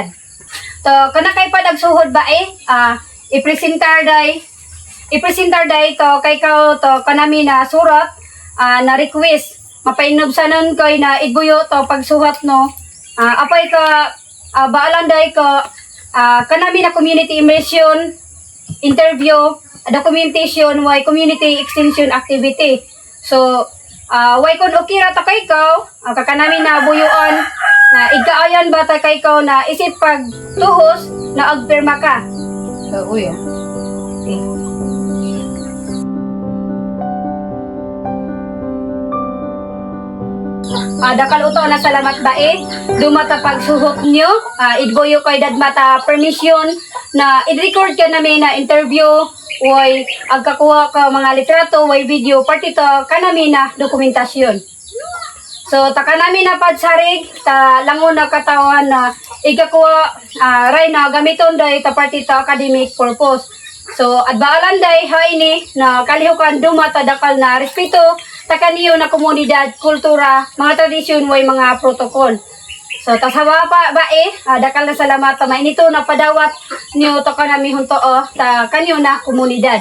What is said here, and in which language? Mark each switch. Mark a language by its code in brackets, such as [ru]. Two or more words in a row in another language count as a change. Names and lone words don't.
[atd] To kana kay padagsuhod ba ipresentar day to kay kao to kanami na surat na request mapainobsanon koy na igbuyo to pagsuhat no apay ka baalan day ka kanami na [en] community immersion interview documentation [atd] way [en] community extension activity. [atd] So way kun okay ra ta kay kao kakanami na buyuan na igkaayan ba ta kay kao na isip pag tuhos na agpirma ka. Okay. Dakal uto na salamat ba dumata pagsuhot nyo, idboyo kay dadmata permission na i-record ka namin na interview way agkakuha ka mga litrato way video party to kanami na dokumentasyon. So taka namin na padsarig ta langon na katawan na igakuha ray na gamiton day ta party to [en] academic purpose. [atd] So adbaalan day ha ini na kalihukan dumata dakal na respeto takaniyo na komunidad, kultura, mga tradisyon way mga protokol. So tasawa pa ba dakal na salamat ta mainito na padawat niyo to kanami hunto ta kanyo na komunidad.